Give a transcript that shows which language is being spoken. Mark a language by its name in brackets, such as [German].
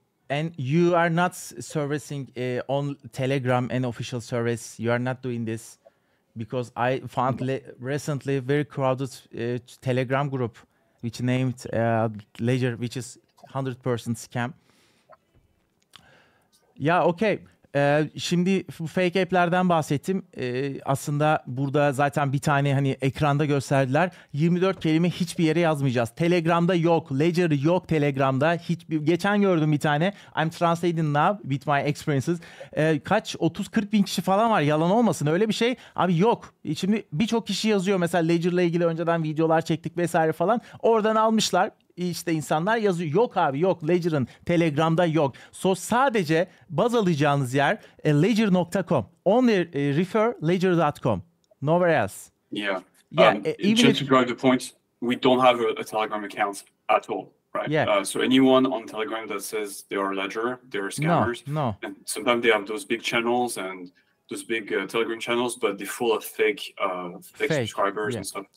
[English] And you are not servicing on Telegram and official service. You are not doing this because I found recently very crowded Telegram group which named Ledger, which is 100% scam. [Turkish] Ya okey. Şimdi bu fake app'lerden bahsettim. Aslında burada zaten bir tane hani ekranda gösterdiler. 24 kelime hiçbir yere yazmayacağız. Telegram'da yok. Ledger yok Telegram'da. Geçen gördüm bir tane. [English] I'm translating now with my experiences. [Turkish] Kaç? 30-40 bin kişi falan var. Yalan olmasın. Öyle bir şey. Abi yok. Şimdi birçok kişi yazıyor. Mesela Ledger'la ilgili önceden videolar çektik vesaire falan. Oradan almışlar. İşte insanlar yazıyor. Yok abi yok. Ledger'ın Telegram'da yok. Sadece baz alacağınız yer ledger.com. [English] Only refer ledger.com. Nowhere else. Yeah. Yeah. Just to drive the point, we don't have a Telegram account at all, right? Yeah. So anyone on Telegram that says they are Ledger, they're scammers. No. And sometimes they have those big channels and those big Telegram channels, but they're full of fake subscribers and stuff.